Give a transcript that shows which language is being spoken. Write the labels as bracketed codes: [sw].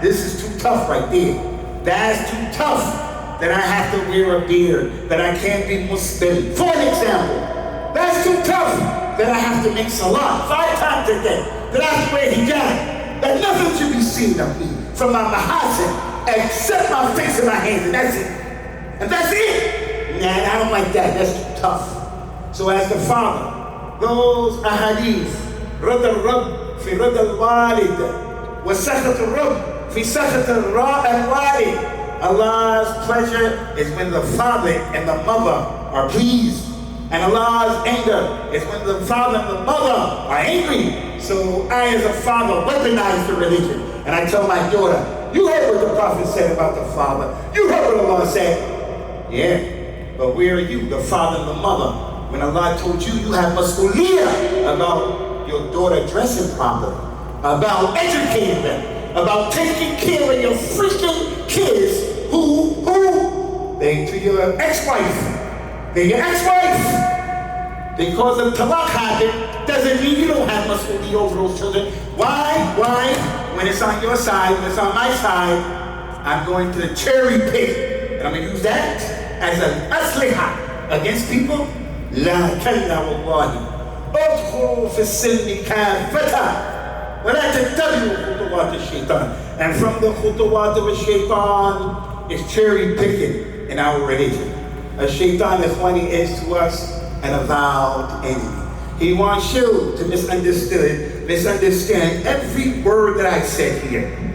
[en] This is too tough right there. That's too tough that I have to wear a beard, that I can't be Muslim. For an example, that's too tough that I have to make salah 5 times a day, that I have to wear hijab, that nothing should be seen of me from my mahasin except my face and my hands, and that's it. And that's it. Nah, I don't like that. That's too tough. So as the father, those ahadith, [ar] رضا الرب في رضا الوالد وسخط الرب في سخط الوالد. [en] Allah's pleasure is when the father and the mother are pleased, and Allah's anger is when the father and the mother are angry. So I, as a father, weaponize the religion, and I tell my daughter, you heard what the Prophet said about the father. You heard what Allah said. Yeah, but where are you, the father and the mother? When Allah told you, you have mas'uliyah about your daughter dressing properly, about educating them, about taking care of your freaking kids who, they to your ex-wife. They're your ex-wife. Because the talaq happened, doesn't mean you don't have mas'uliyah over those children. Why? When it's on your side, when it's on my side, I'm going to cherry pick. And I'm going to use that as an asliha against people. [ar] لا كلا والله ادخلوا في السلم كافة ولا تتبعوا خطوات الشيطان. [en] And from the خطوات of shaitan is cherry picking in our religion. A shaitan, ikhwani, is to us an avowed enemy. He wants you to misunderstand every word that I said here.